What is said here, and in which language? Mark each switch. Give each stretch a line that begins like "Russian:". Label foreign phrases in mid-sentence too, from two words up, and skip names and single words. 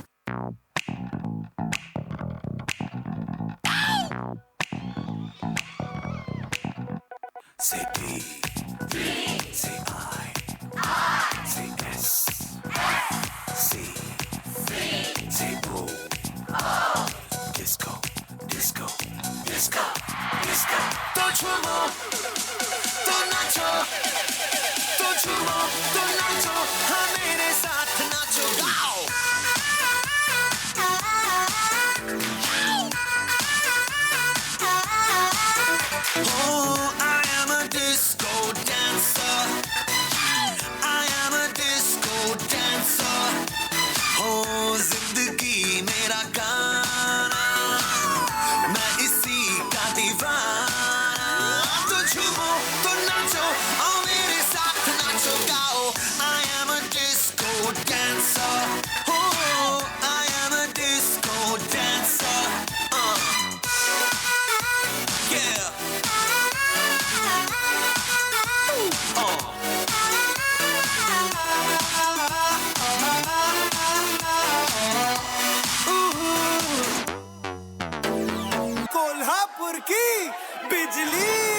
English: Say D, say I, say S, C, say O. Disco, disco, disco, disco.
Hindi: तो झूमो, तो नाचो, तो झूमो, तो नाचो, हाँ मेरे साथ नाचो, गाओ.
English: Oh, I am a disco dancer. I am a disco dancer.
Hindi: Oh, जिंदगी मेरा गाना, मैं इसी का दीवाना. तो झूमो, तो नाचो, आओ मेरे साथ नाचो, गाओ.
English: I am a disco dancer. Oh, I am a disco dancer. Yeah.
Hindi: कोल्हापुर की बिजली.